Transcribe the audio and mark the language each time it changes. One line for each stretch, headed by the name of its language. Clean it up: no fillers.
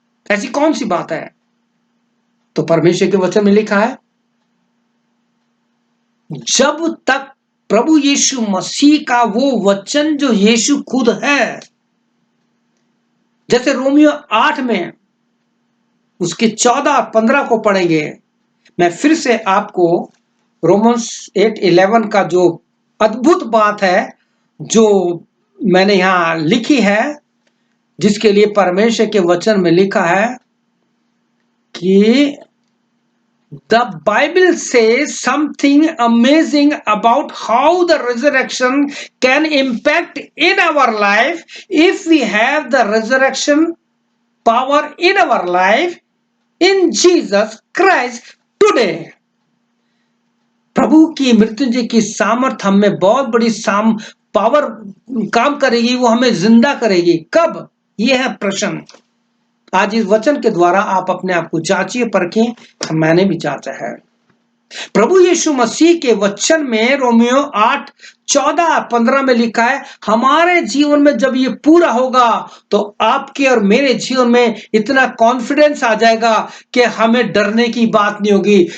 Hindi: ऐसी कौन सी बात है? तो परमेश्वर के वचन में लिखा है, जब तक प्रभु यीशु मसीह का वो वचन जो यीशु खुद है, जैसे रोमियो 8 में उसके 14-15 को पढ़ेंगे। मैं फिर से आपको रोमन्स 8:11 का जो अद्भुत बात है जो मैंने यहां लिखी है, जिसके लिए परमेश्वर के वचन में लिखा है
English: कि the Bible says something amazing about how the resurrection can impact in our life if we have the resurrection power in our life in Jesus Christ today.
Hindi: प्रभु की मृत्युंजय की सामर्थ हम में बहुत बड़ी पावर काम करेगी, वो हमें जिंदा करेगी। कब? ये है प्रश्न। आज इस वचन के द्वारा आप अपने आप को जांचिए, परखें। मैंने भी जांचा है। प्रभु यीशु मसीह के वचन में रोमियो 8:14-15 में लिखा है, हमारे जीवन में जब ये पूरा होगा तो आपके और मेरे जीवन में इतना कॉन्फिडेंस आ जाएगा कि हमें डरने की बात नहीं होगी।